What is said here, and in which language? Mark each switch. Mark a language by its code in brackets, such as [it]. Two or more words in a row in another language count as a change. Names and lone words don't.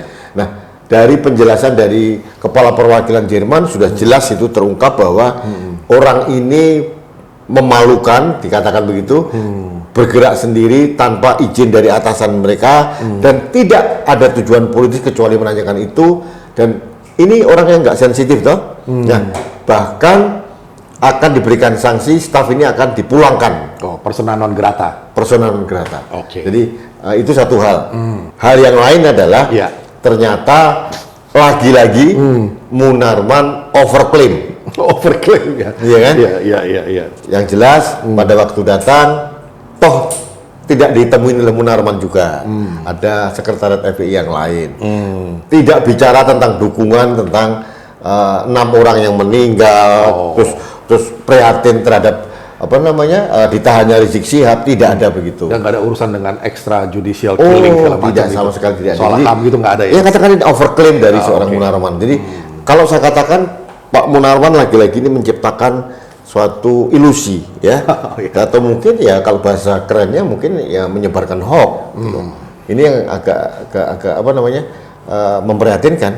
[id] Nah, dari penjelasan dari kepala perwakilan Jerman sudah jelas itu terungkap bahwa orang ini memalukan, dikatakan begitu, bergerak sendiri tanpa izin dari atasan mereka dan tidak ada tujuan politis kecuali menanyakan itu. Dan ini orang yang nggak sensitif toh. Nah, bahkan akan diberikan sanksi, staf ini akan dipulangkan. [la] Persona non grata. Persona non grata. [id] Jadi itu satu hal. Hal yang lain adalah ternyata lagi-lagi Munarman overclaim. Overclaim ya? Iya kan? Iya. Yang jelas pada waktu datang, toh tidak ditemuin oleh Munarman juga. Ada sekretariat FPI yang lain. Tidak bicara tentang dukungan, tentang 6 orang yang meninggal, terus prihatin terhadap ditahannya Rizik Syihab, tidak ada begitu. Dan nggak ada urusan dengan [en] extrajudicial killing [id] segala macam. Tidak, sama sekali tidak ada. Soal HAM gitu nggak ada ya? Ya katakan ini overclaim dari seorang Munarman. Jadi kalau saya katakan Pak Munarman lagi-lagi ini menciptakan suatu ilusi ya, atau mungkin ya kalau bahasa kerennya mungkin ya menyebarkan hoax. Ini yang agak memprihatinkan.